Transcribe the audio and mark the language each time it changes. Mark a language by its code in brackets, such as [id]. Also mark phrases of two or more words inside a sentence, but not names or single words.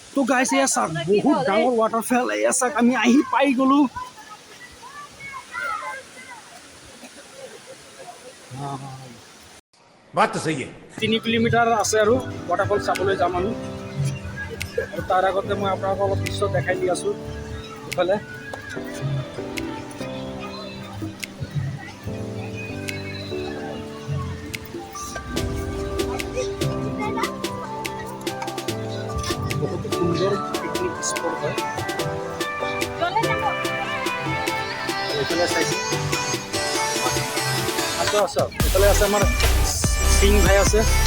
[as] তো গাইছ এয়া চাওক বহুত ডাঙৰ ৱাটাৰফল এয়া চাওক আমি আহি পাই গ'লো [hi] बात तो सही है [as] 3 কিলোমিটাৰ আছে আৰু ৱাটাৰফল চাবলৈ যাম আমি আৰু তাৰ আগতে মই আপোনালোকক অলপ দৃশ্য দেখাই দি আছোঁ ইফালে বহুত সুন্দৰ পিকনিক স্পট হয় এইফালে চাইছোঁ আচ্ছা এইফালে আছে আমাৰ সিং ভাই আছে